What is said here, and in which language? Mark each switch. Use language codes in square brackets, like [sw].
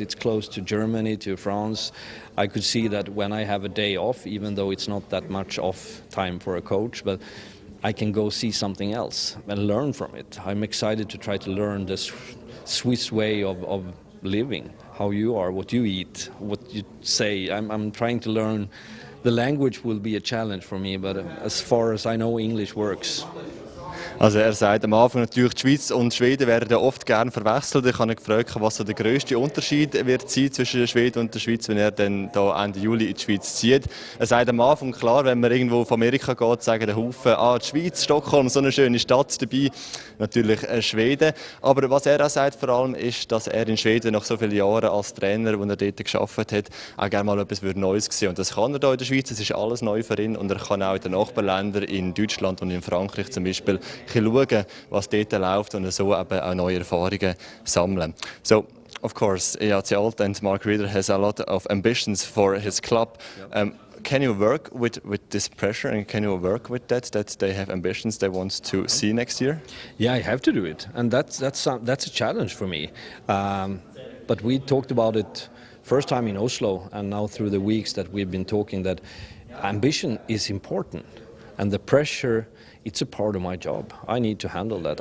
[en] It's close to Germany, to France. I could see that when I have a day off, even though it's not that much off time for a coach, but I can go see something else and learn from it. I'm excited to try to learn the Swiss way of living, how you are, what you eat, what you say. I'm trying to learn. The language will be a challenge for me, but as far as I know, English works. [de] Also er sagt am Anfang natürlich, die Schweiz und Schweden werden ja oft gerne verwechselt. Ich habe ihn gefragt, was so der grösste Unterschied wird sein zwischen Schweden und der Schweiz, wenn er dann da Ende Juli in die Schweiz zieht. Er sagt am Anfang, klar, wenn man irgendwo von Amerika geht, sagen der Haufen, die Schweiz, Stockholm, so eine schöne Stadt dabei, natürlich Schweden. Aber was er auch sagt vor allem ist, dass er in Schweden nach so vielen Jahren als Trainer, wo er dort gearbeitet hat, auch gerne mal etwas Neues sehen. Und das kann er hier in der Schweiz, es ist alles neu für ihn und er kann auch in den Nachbarländern, in Deutschland und in Frankreich zum Beispiel, schauen, was dort läuft und so eben auch neue Erfahrungen sammeln. [en] So, of course, EHC Olten and Mark Rieder has a lot of ambitions for his club. can you work with this pressure, and can you work with that they have ambitions they want to see next year? Yeah, I have to do it, and that's a challenge for me. But we talked about it first time in Oslo, and now through the weeks that we've been talking, that ambition is important, and the pressure, it's a part of my job. I need to handle that.